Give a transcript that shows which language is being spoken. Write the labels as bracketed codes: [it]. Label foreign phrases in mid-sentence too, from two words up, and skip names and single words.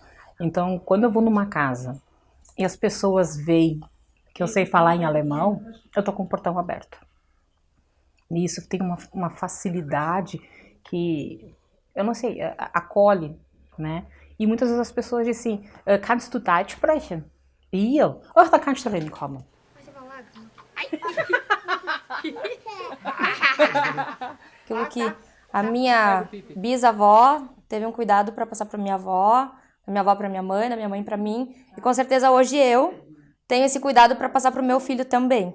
[pt] Então, quando eu vou numa casa e as pessoas veem que eu sei falar em alemão, eu tô com o portão aberto. E isso tem uma facilidade que, eu não sei, acolhe, né? E muitas vezes as pessoas dizem assim, [de] kannst du Deutsch sprechen? [pt] E eu, [de] da kannst du reinkommen. [pt] Aquilo que a minha bisavó teve um cuidado para passar para minha avó para minha mãe, da minha mãe para mim, e com certeza hoje eu tenho esse cuidado para passar para o meu filho também.